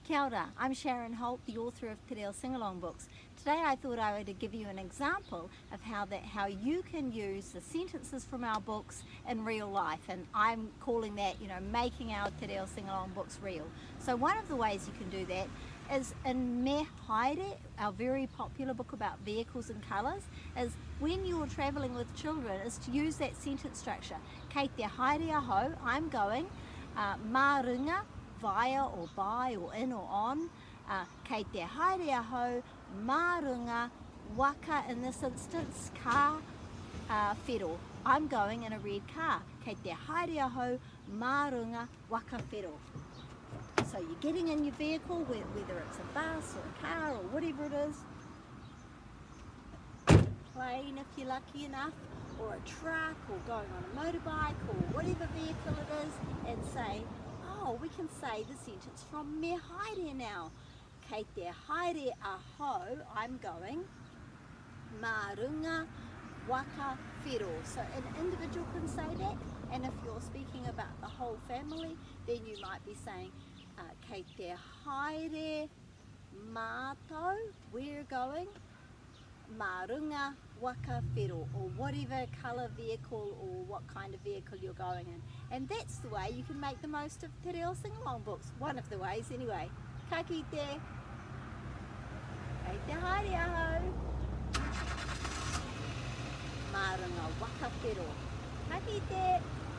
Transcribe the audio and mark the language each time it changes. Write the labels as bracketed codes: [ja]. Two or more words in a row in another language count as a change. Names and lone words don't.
[mi] Kia ora, [en] I'm Sharon Holt, the author of Reo Singalong books. Today I thought I would give you an example of how you can use the sentences from our books in real life, and I'm calling that, making our Reo Singalong books real. So one of the ways you can do that is in Me Haere, our very popular book about vehicles and colours, is when you're travelling with children, is to use that sentence structure. [mi] Kei te haere aho, [en] I'm going, [mi] mā runga, [en] via or by or in or on, [mi] kei te haere aho, mā runga, waka, [en] in this instance, car, whero. I'm going in a red car. [mi] Kei te haere aho, mā runga, waka whero. [en] So you're getting in your vehicle, whether it's a bus or a car or whatever it is, plane if you're lucky enough, or a truck, or going on a motorbike, or whatever vehicle it is, and say, we can say the sentence from Me Haere now. [mi] Kei te haere aho, [en] I'm going, [mi] mā runga, waka whero. [en] So an individual can say that, and if you're speaking about the whole family, then you might be saying, [mi] kei te haere mātou, [en] we're going, [mi] mā runga, waka whero, [en] or whatever colour vehicle or what kind of vehicle you're going in. And that's the way you can make the most of Te Reo Singalong books. One of the ways anyway. [mi] Ka kite, kei te haere aho, mā runga, waka whero. Ka kite.